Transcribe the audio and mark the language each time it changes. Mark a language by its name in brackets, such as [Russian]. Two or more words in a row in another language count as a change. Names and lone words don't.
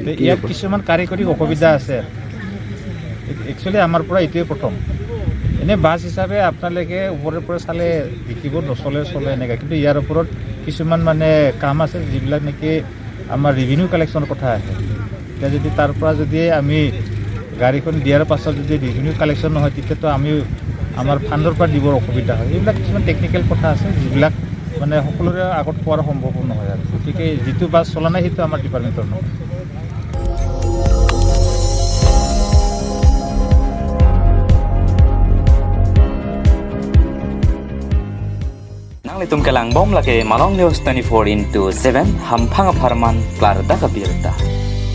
[Assamese] ইয়াত কিছুমান কাৰিকৰী অসুবিধা আছে একচুৱেলি আমাৰ পৰা এইটোৱে প্ৰথম এনেই বাছ হিচাপে আপোনালোকে ওপৰৰ পৰা চালে দেখিব নচলে চলে এনেকৈ কিন্তু ইয়াৰ ওপৰত কিছুমান মানে কাম আছে যিবিলাক নেকি আমাৰ [English] revenue collection [Assamese] কথা আহে এতিয়া যদি তাৰ পৰা যদি আমি গাড়ীখন দিয়াৰ পাছত যদি [English] revenue collection [Assamese] নহয় তেতিয়াতো আমি আমাৰ ফাণ্ডৰ পৰা দিবৰ অসুবিধা হয় এইবিলাক কিছুমান টেকনিকেল কথা আছে যিবিলাক মানে সকলোৰে আগত পোৱাৰ সম্ভৱ নহয় আৰু গতিকে যিটো বাছ চলা নাই সেইটো আমাৰ ডিপাৰ্টমেণ্টৰ নহয় [Karbi] Itum kelang bom lake Malong News 24/7 hampang aparman klar da kabirta.